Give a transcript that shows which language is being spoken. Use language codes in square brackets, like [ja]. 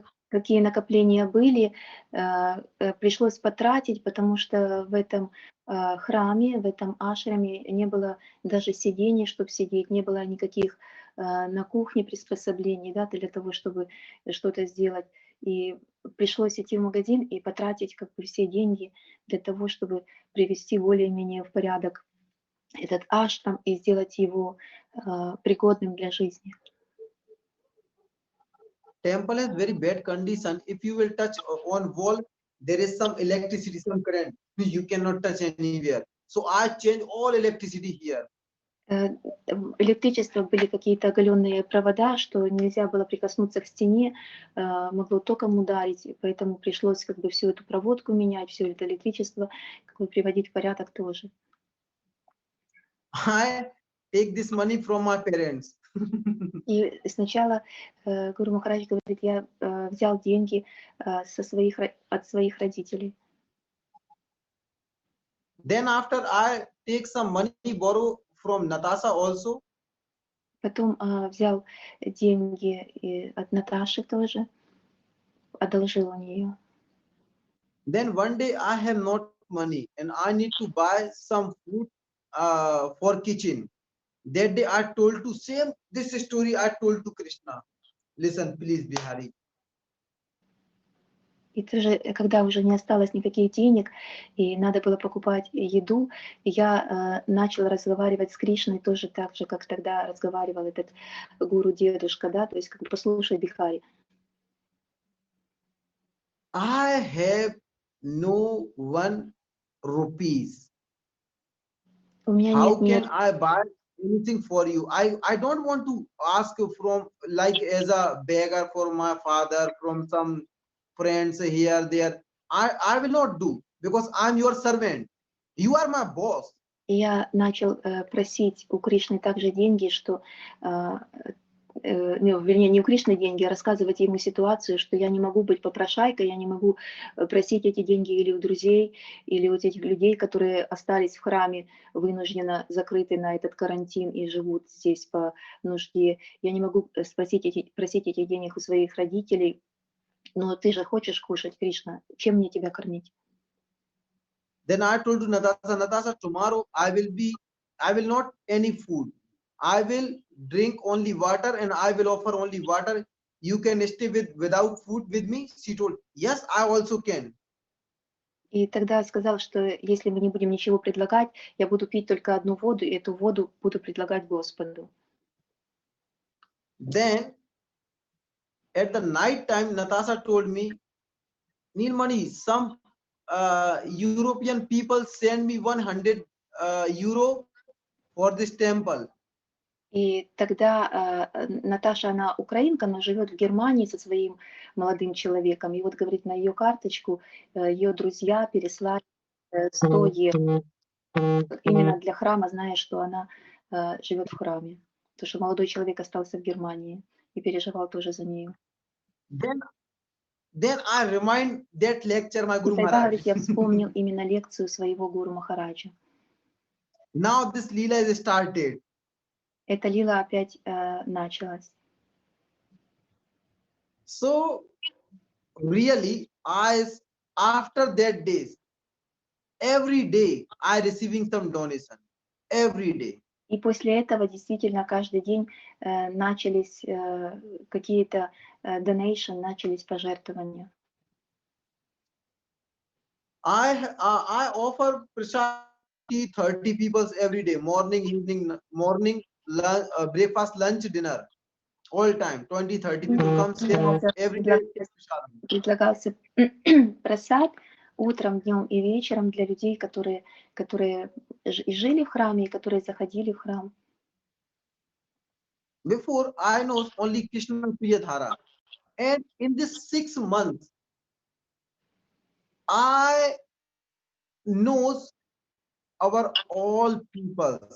[ru] какие накопления были, пришлось потратить, потому что в этом храме, в этом ашраме не было даже сидений, чтобы сидеть, не было никаких на кухне приспособлений, да, для того, чтобы что-то сделать. И пришлось идти в магазин и потратить как бы все деньги для того, чтобы привести более-менее в порядок этот ашрам и сделать его пригодным для жизни. [en] Temple has very bad condition. If you will touch on wall, there is some electricity, some current. You cannot touch anywhere. So I change all electricity here. [ru] Электричество были какие-то оголенные провода, что нельзя было прикоснуться к стене, могло током ударить, и поэтому пришлось как бы всю эту проводку менять, все это электричество как бы приводить в порядок тоже. [en] I take this money from my parents. [ru] И сначала Гуру Махарадж говорит, я взял деньги от своих родителей. [en] Then after I take some money borrow from Natasha also. [ru] Потом взял деньги и от Наташи тоже, одолжил у нее. [en] Then one day I have not money and I need to buy some food for kitchen. That day I told to same this story I told to Krishna. Listen, please, Bihari. [ru] И тоже, когда уже не осталось никаких денег, и надо было покупать еду, я начал разговаривать с Кришной тоже так же, как тогда разговаривал этот гуру-дедушка, да, то есть как бы послушай, Бихари. [en] I have no 1 rupees. [ru] У меня [en] How [ru] нет ни [en] can I buy anything for you? I don't want to ask you from like as a beggar for my father, from some friends here, there. I will not do because I'm your servant. You are my boss. [ru] И я начал просить у Кришны также деньги, что, вернее, не у Кришны деньги, а рассказывать ему ситуацию, что я не могу быть попрошайкой, я не могу просить эти деньги или у друзей, или у этих людей, которые остались в храме, вынужденно закрыты на этот карантин и живут здесь по нужде. Я не могу просить этих денег у своих родителей, но ты же хочешь кушать, Кришна, чем мне тебя кормить? [en] Then I told to Natasha, tomorrow I will not any food. I will drink only water and I will offer only water. You can stay without food with me. She told, yes, I also can. [ru] И тогда сказал, что если мы не будем ничего предлагать, я буду пить только одну воду, и эту воду буду предлагать Господу. [en] Then at the night time, Natasha told me, Nilmani, some European people send me 100 euro for this temple. [ru] И тогда Наташа, она украинка, но живет в Германии со своим молодым человеком. И вот, говорит, на ее карточку ее друзья переслали 100 евро. Именно для храма, зная, что она живет в храме. Потому что молодой человек остался в Германии и переживал тоже за нее. [en] Then I remind that lecture my [ru] И [en] Guru [ru] тогда, [en] Maharaj. [ru] говорит, я вспомнил именно лекцию своего Гуру Махараджа. [en] Now this Leela is started. [ru] Эта лила опять началась. [en] So really, after that days, every day I receiving some donation. Every day. [ru] И после этого действительно каждый день начались какие-то donation, начались пожертвования. [en] I offer prasad 30 people every day, morning, evening, morning, breakfast, lunch, dinner, all time. 20-30 people come stay every day. [ru] Предлагался просад утром, днем и вечером для людей, которые и жили в храме, и которые заходили в храм. [en] Before I know only Krishna Priyadhara, and in this 6 months, I knows our all people.